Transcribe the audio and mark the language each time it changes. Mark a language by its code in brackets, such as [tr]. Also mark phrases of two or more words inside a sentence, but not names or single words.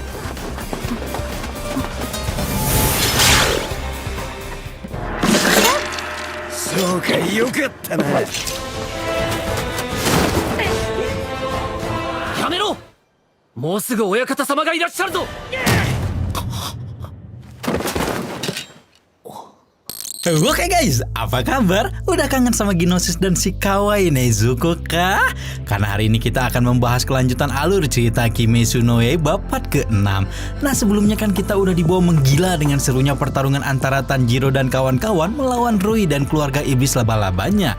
[ja] そうか、よかったな。やめろ、もうすぐ親方様がいらっしゃるぞ。 [id] Oke guys, apa kabar? Udah kangen sama Gnosis dan si kawaii Nezuko kah? Karena hari ini kita akan membahas kelanjutan alur cerita Kimetsu no Yaiba part ke-6. Nah sebelumnya kan kita udah dibawa menggila dengan serunya pertarungan antara Tanjiro dan kawan-kawan melawan Rui dan keluarga iblis laba-labanya.